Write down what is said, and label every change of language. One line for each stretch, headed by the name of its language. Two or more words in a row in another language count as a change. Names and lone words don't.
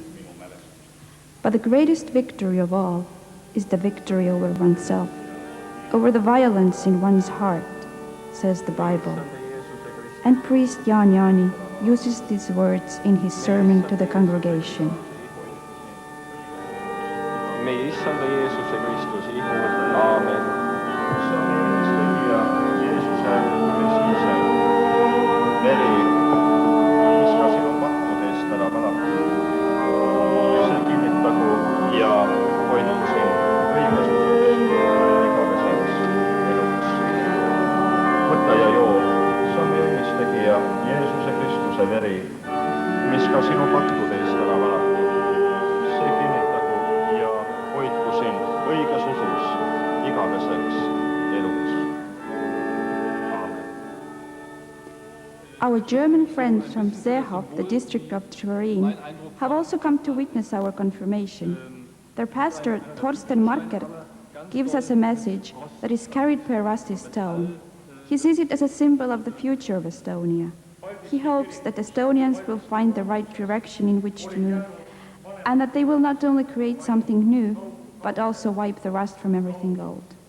English: But the greatest victory of all is the victory over oneself, over the violence in one's heart, says the Bible. And priest Jaan Jaani uses these words in his sermon to the congregation.
Estonian: Meie Issanda Jeesuse Kristuse ihu, aamen. Jeesuse Kristuse veri, mis ka sinu pattudest ära valatud. See kinnitagu ja hoidku sind õigesuses igaveseks eluks. Võta ja joo, see on meie õnnistegija Jeesuse Kristuse veri, mis ka sinu pattudest ära valatud. See kinnitagu ja hoidku sind õiges usus igaveseks eluks. Aamen.
English: Our Our German friends from Seehof, the district of Turin, have also come to witness our confirmation. Their pastor, Thorsten Markert, gives us a message that is carried per rusty stone. He sees it as a symbol of the future of Estonia. He hopes that Estonians will find the right direction in which to move, and that they will not only create something new, but also wipe the rust from everything old.